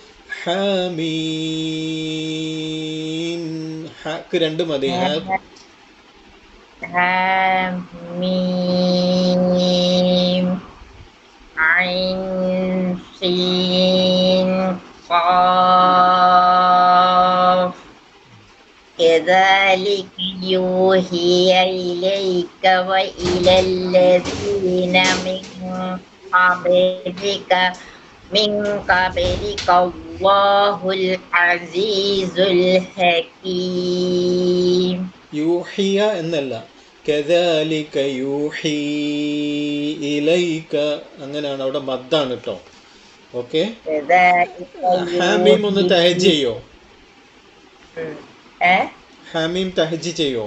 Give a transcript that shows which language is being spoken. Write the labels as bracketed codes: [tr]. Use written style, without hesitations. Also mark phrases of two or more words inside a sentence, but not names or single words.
[ml] ഹാമീം, ഹക്ക് രണ്ട് മതി. [ar] حم عين سين ഖാഫ് كذلك يوحي إليك وإلى الذين من قبلك الله العزيز الحكيم. [ml] യൂഹിയ എന്നല്ല, [ar] كذلك يوحي إليك, [ml] അങ്ങനെയാണ്. അവിടെ മദ്ദാണ് കേട്ടോ. ഓക്കെ, ഹാമീം ഒന്ന് തഹജ് ചെയ്യോ? ഹാമീം തഹജ് ചെയ്യോ?